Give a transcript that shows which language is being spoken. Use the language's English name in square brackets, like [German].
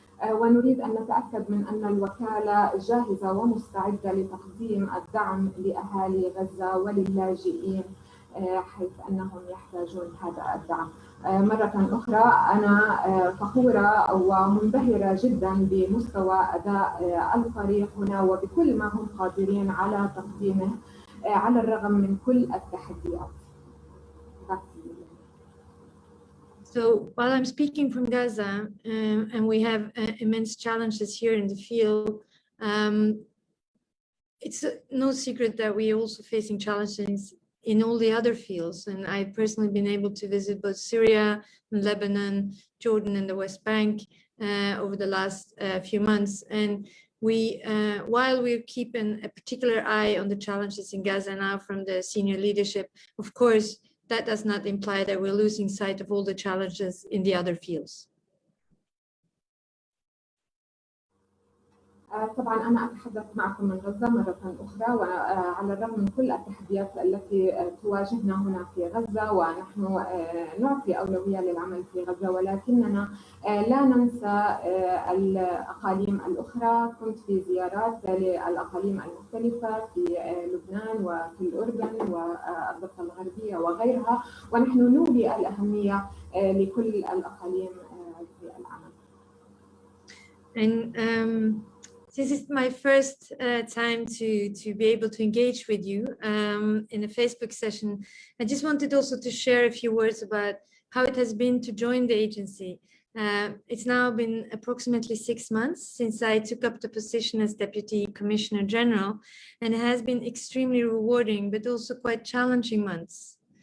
[Arabic] ونريد أن نتأكد من أن الوكالة جاهزة ومستعدة لتقديم الدعم لأهالي غزة وللاجئين حيث أنهم يحتاجون هذا الدعم. مرة أخرى أنا فخورة ومنبهرة جدا بمستوى أداء الفريق هنا وبكل ما هم قادرين على تقديمه على الرغم من كل التحديات. [English] So while I'm speaking from Gaza, and we have immense challenges here in the field, it's no secret that we're also facing challenges in all the other fields. And I've personally been able to visit both Syria, Lebanon, Jordan, and the West Bank over the last few months. And while we're keeping a particular eye on the challenges in Gaza now from the senior leadership, of course, that does not imply that we're losing sight of all the challenges in the other fields. [Arabic] طبعا أنا أتحدث معكم من غزة مرة أخرى، وعلى الرغم من كل التحديات التي تواجهنا هنا في غزة، ونحن نعطي أولوية للعمل في غزة، ولكننا لا ننسى الأقاليم الأخرى. كنت في زيارات للأقاليم المختلفة في لبنان وفي الأردن والضفة الغربية وغيرها، ونحن نولي الأهمية لكل الأقاليم في العمل. [English] And this is my first time to be able to engage with you in a Facebook session. I just wanted also to share a few words about how it has been to join the agency. It's now been approximately 6 months since I took up the position as Deputy Commissioner-General, and it has been extremely rewarding, but also quite challenging months.